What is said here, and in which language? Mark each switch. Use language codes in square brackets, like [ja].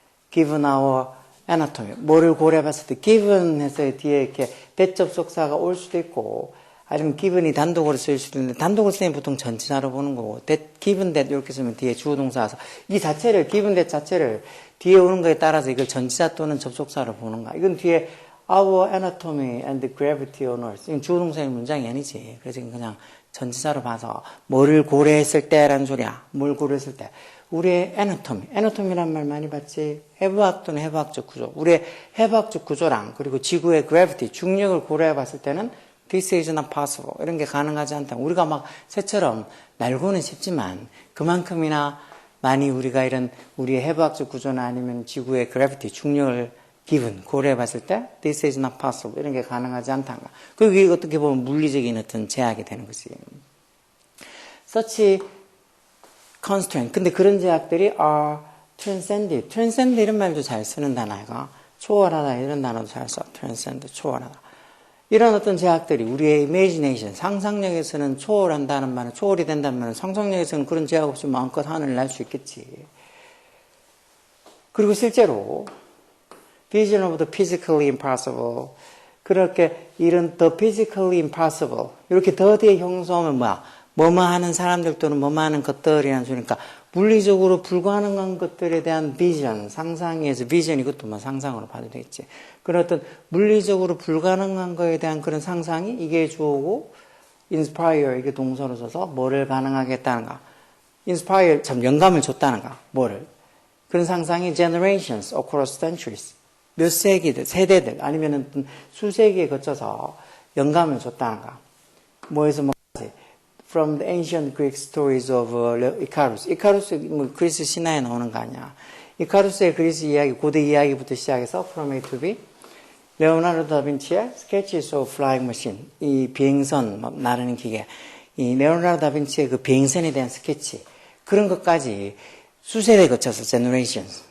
[en] Given our anatomy, [ko] 뭐를 고려해봤을 때 given 해서 뒤에 이렇게 대접속사가 올 수도 있고. 아니면 given이 단독으로 쓰일 수도 있는데 단독으로 쓰면 보통 전치사로 보는 거고 given that 이렇게 쓰면 뒤에 주어동사 와서 이 자체를 given that 자체를 뒤에 오는 거에 따라서 이걸 전치사 또는 접속사로 보는 거야. 이건 뒤에 [en] our anatomy and gravity on earth. [ko] 이건 주어 동사의 문장이 아니지. 그래서 그냥 전치사로 봐서 뭐를 고려했을 때라는 소리야. 뭘 고려했을 때. 우리의 애너토미란 말 많이 봤지? 해부학 또는 해부학적 구조. 우리의 해부학적 구조랑 그리고 지구의 gravity, 중력을 고려해 봤을 때는 [en] this is not possible. [ko] 이런 게 가능하지 않다. 우리가 막 새처럼 날고는 싶지만 그만큼이나 많이 우리가 이런 우리의 해부학적 구조나 아니면 지구의 gravity, 중력을 기분 고려해 봤을 때 [en] this is not possible. [ko] 이런 게 가능하지 않다는 거. 그게 어떻게 보면 물리적인 어떤 제약이 되는 거지. [en] such constraint. [ko] 근데 그런 제약들이 [en] are transcended. [ko] transcend 이런 말도 잘 쓰는 단어가 초월하다 이런 단어도 잘 써. transcend 초월하다. 이런 어떤 제약들이 우리의 imagination 상상력에서는 초월한다는 말은 초월이 된다는 말은 상상력에서는 그런 제약 없이 마음껏 하늘을 날 수 있겠지. [en] 그리고 실제로 vision of the physically impossible. [ko] 그렇게 이런 [en] the physically impossible. [ko] 이렇게 더 뒤에 형용사하면 뭐야? 뭐뭐 하는 사람들 또는 뭐뭐 하는 것들이라는 소리니까 물리적으로 불가능한 것들에 대한 비전, 상상에서 비전 이것도 뭐 상상으로 봐도 되겠지. 그런 어떤 물리적으로 불가능한 거에 대한 그런 상상이 이게 주어고 inspire 이게 동사로 써서 뭐를 가능하게 했다는가. inspire 참 영감을 줬다는가. 뭐를. 그런 상상이 [en] generations across centuries. [ko] 몇 세기들, 세대들 아니면은 수세기에 거쳐서 영감을 줬다는가. 뭐에서 뭐지? [en] From the ancient Greek stories of Icarus. [ko] 이카루스 뭐 그리스 신화에 나오는 거 아니야. 이카루스의 그리스 이야기, 고대 이야기부터 시작해서 [en] From A to B. [ko] 레오나르도 다빈치의 [en] Sketches of Flying Machine. [ko] 이 비행선 나르는 기계. 이 레오나르도 다빈치의 그 비행선에 대한 스케치. 그런 것까지 수세대에 거쳐서 generations.